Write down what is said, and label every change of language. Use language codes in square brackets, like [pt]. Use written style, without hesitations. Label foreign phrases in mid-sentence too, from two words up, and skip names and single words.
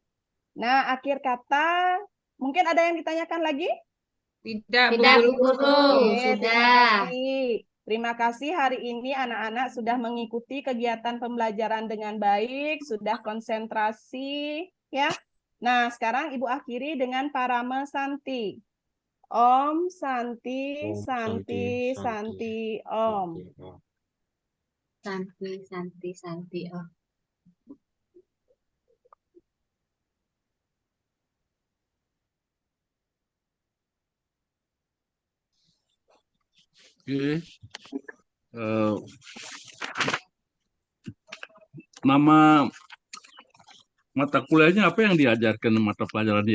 [id] Nah, akhir kata, mungkin ada yang ditanyakan lagi? Tidak, Bu Tidak, Guru. Bu Guru. Oke, terima Sudah. kasih. Terima kasih hari ini anak-anak sudah mengikuti kegiatan pembelajaran dengan baik, sudah konsentrasi, ya. Nah, sekarang Ibu akhiri dengan Parama Santi. [sa] Om Santi, Om Santi, Santi, Santi, Om. Santi, Om. Santi, Santi, Santi. Oh. [id] Oke. Nama mata kuliahnya apa yang diajarkan mata pelajaran dia?